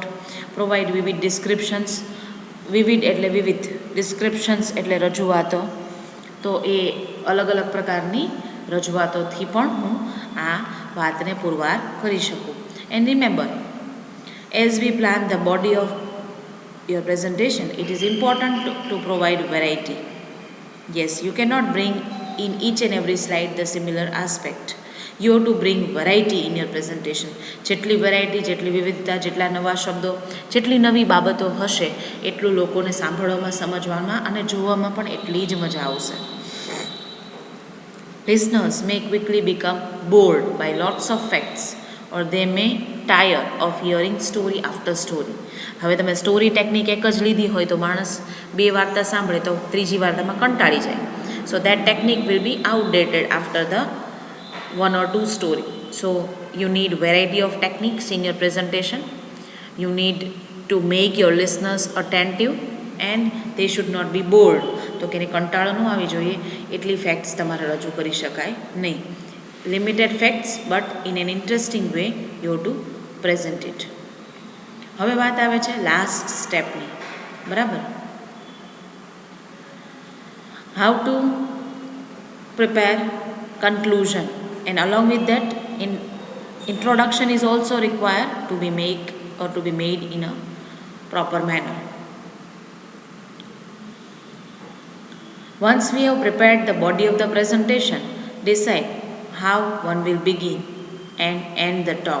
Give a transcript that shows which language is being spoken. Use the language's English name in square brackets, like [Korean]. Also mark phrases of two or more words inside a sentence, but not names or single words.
[Gujarati] પ્રોવાઈડ વિવિધ ડિસ્ક્રિપ્શન્સ, વિવિધ એટલે વિવિધ, ડિસ્ક્રિપ્શન્સ એટલે રજૂઆતો, તો એ અલગ અલગ પ્રકારની રજૂઆતોથી પણ હું આ વાતને પુરવાર કરી શકું. [English] And remember, as we plan the body of your presentation, it is important to provide variety. Yes, you cannot bring in each and every slide the similar aspect. You have to bring variety in your presentation. [Gujarati] જેટલી વેરાયટી, જેટલી વિવિધતા, જેટલા નવા શબ્દો, જેટલી નવી બાબતો હશે એટલું લોકોને સાંભળવામાં, સમજવામાં અને જોવામાં પણ એટલી જ મજા આવશે. [English] Listeners may quickly become bored by lots of facts, or they may tire of hearing story after story. [Gujarati] હવે તમે સ્ટોરી ટેકનિક એક જ લીધી હોય તો માણસ બે વાર્તા સાંભળે તો ત્રીજી વાર્તામાં કંટાળી જાય. [English] so that technique will be outdated after the 1 or 2 story. So you need variety of techniques in your presentation. You need to make your listeners attentive and they should not be bored. [Gujarati] તો કે કંટાળો ન આવી જોઈએ એટલી ફેક્ટ્સ તમારે રજૂ કરી શકાય નહીં. [English] Limited facts but in an interesting way you have to present it. [Gujarati] હવે વાત આવે છે લાસ્ટ સ્ટેપની, બરાબર. [English] how to prepare conclusion, and along with that introduction is also required to be made in a proper manner. Once we have prepared the body of the presentation, decide how one will begin and end the talk.